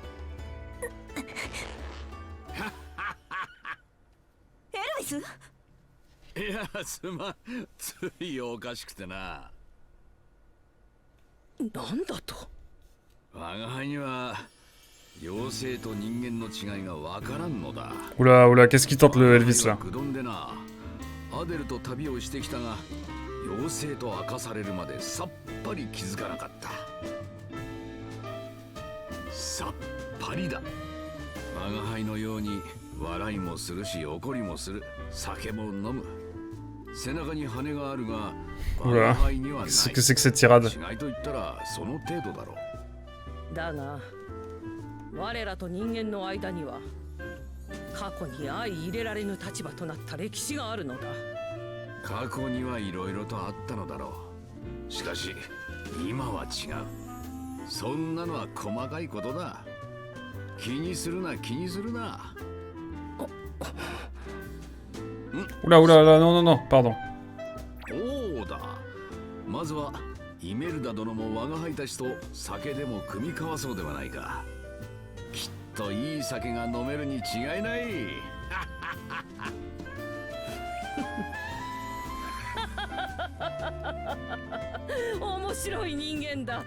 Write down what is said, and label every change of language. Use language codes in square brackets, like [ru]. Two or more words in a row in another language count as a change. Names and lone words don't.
[ja] エルヴィス？いや、すまん。ついおかしくてな。なんだと？我が輩には妖精と人間の違いがわからんのだ。 [fr] Oula, oula, qu'est-ce qui tente le Elvis là? [ja] 愚鈍でな。アデルと旅をしてきたが、妖精と明かされるまでさっぱり気づかなかった。さっぱりだ。我が輩のように笑いもするし怒りもする。酒も飲む。背中に羽があるが、我が輩にはない。 [fr] Qu'est-ce que c'est que cette tirade? [ja] 違いと言ったらその程度だろう。だが、我らと人間の間には過去に相入れられぬ立場となった歴史があるのだ。過去にはいろいろとあったのだろう。しかし今は違う。そんなのは細かいことだ。気にするな気にするな。 [fr] Oula, oula, oula, non, non, non, pardon. [ja] おうだ。まずはイメルダ殿も我が輩たちと酒でも酌み交わそうではないか。きっといい酒が飲めるに違いない。面白い人間だ。